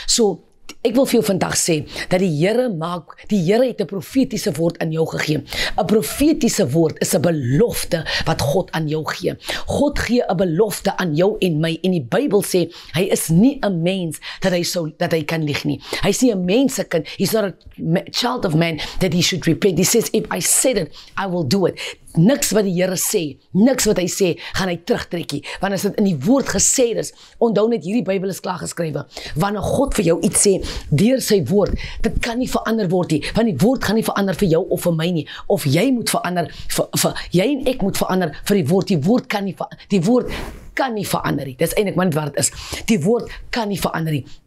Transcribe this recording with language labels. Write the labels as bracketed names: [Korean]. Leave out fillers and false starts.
[Afrikaans] So, ek wil vir jou vandag sê, dat die Here het 'n profetiese woord aan jou gegee. 'n Profetiese woord is 'n belofte wat God aan jou gee. God gee 'n belofte aan jou en my, en die Bybel sê, hy is nie 'n mens dat hy kan lieg nie. Hy is nie 'n mensekind, [English] he's not a child of man that he should repent. He says, if I said it, I will do it. [Afrikaans] Niks wat die Here sê, niks wat hy sê, gaan hy terugtrekkie. Want as dit in die woord gesê is, onthou net, hierdie Bybel is klaar geskrywe. Wanneer God vir jou iets sê, deur sy woord, dit kan nie verander word nie, want die woord gaan nie verander vir jou of vir my nie, of jy moet verander, jy en ek moet verander vir die woord kan nie verander nie, dis eintlik wat dit is, die woord kan nie verander nie.